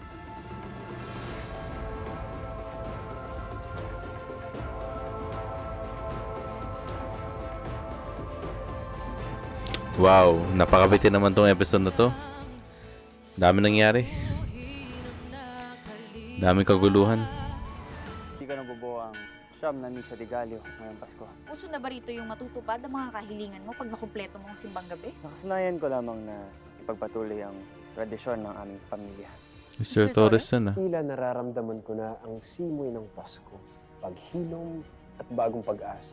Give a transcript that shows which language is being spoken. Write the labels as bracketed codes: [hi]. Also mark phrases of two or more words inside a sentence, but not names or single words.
[tl] Wow, napakabitin naman tong episode na to. Dami nangyari. Daming kaguluhan. Hindi ka nabubuo ang siyam na misa de Gallo ngayong Pasko. Uso na ba rito yung matutupad ang mga kahilingan mo pag nakumpleto mo ang simbang gabi? Nakasanayan ko lamang na ipagpatuloy ang tradisyon ng aming pamilya. Mr. Torres na. Tila nararamdaman ko na ang simoy ng Pasko, paghilom at bagong pag-asa.